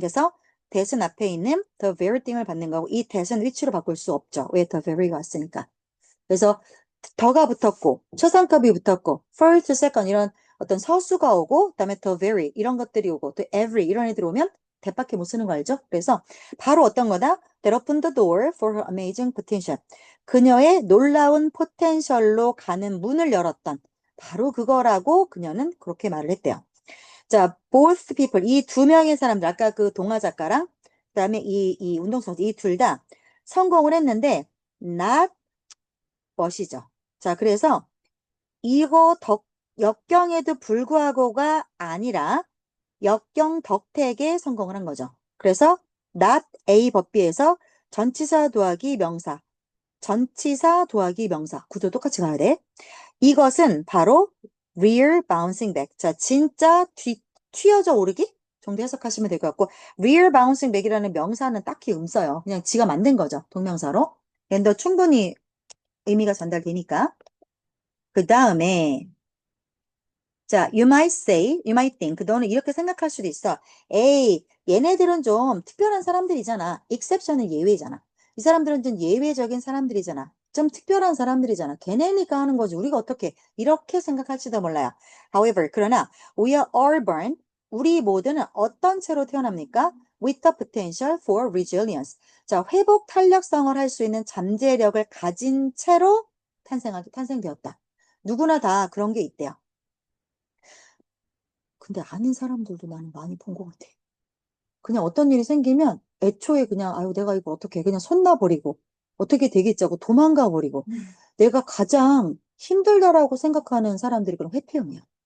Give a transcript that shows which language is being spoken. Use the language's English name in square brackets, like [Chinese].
[Korean] 그래서 that은 앞에 있는 the very thing을 받는 거고 이 that은 위치로 바꿀 수 없죠. 왜 the very가 왔으니까. 그래서 더가 붙었고 초상급이 붙었고 first, second 이런 어떤 서수가 오고 그다음에 the very 이런 것들이 오고 또 every 이런 애들 오면 대밖에 못 쓰는 거 알죠? 그래서 바로 어떤 거다? [English] That opened the door for her amazing potential. [Korean] 그녀의 놀라운 포텐셜로 가는 문을 열었던 바로 그거라고 그녀는 그렇게 말을 했대요. 자, [English] both people [Korean] 이 두 명의 사람들 아까 그 동화 작가랑 그다음에 이 운동선수 이 둘 다 성공을 했는데 not 멋이죠. 자, 그래서 이거 역경에도 불구하고가 아니라 역경 덕택에 성공을 한 거죠. 그래서 not A 법비에서 전치사 더하기 명사, 전치사 더하기 명사 구도 똑같이 가야 돼. 이것은 바로 [English] real bouncing back. [Korean] 자, 진짜 튀어져 오르기 정도 해석하시면 될 것 같고 [English] real bouncing back [Korean] 이라는 명사는 딱히 없어요. 그냥 지가 만든 거죠. 동명사로. 근데 충분히 의미가 전달되니까. 그 다음에 자, [English] you might say, you might think. [Korean] 너는 이렇게 생각할 수도 있어. 에이, 얘네들은 좀 특별한 사람들이잖아. exception은 예외잖아. 이 사람들은 좀 예외적인 사람들이잖아. 좀 특별한 사람들이잖아. 걔네니까 하는 거지. 우리가 어떻게 이렇게 생각할지도 몰라요. [English] However, [Korean] 그러나 [English] we are all born. [Korean] 우리 모두는 어떤 채로 태어납니까? [English] With the potential for resilience. [Korean] 자, 회복 탄력성을 할 수 있는 잠재력을 가진 채로 탄생되었다. 누구나 다 그런 게 있대요. 근데 아는 사람들도 나는 많이 본 것 같아. 그냥 어떤 일이 생기면 애초에 그냥 아유 내가 이거 어떻게 그냥 손 놔버리고 어떻게 되겠지 하고 도망가 버리고 내가 가장 힘들다라고 생각하는 사람들이 그런 회피형이야.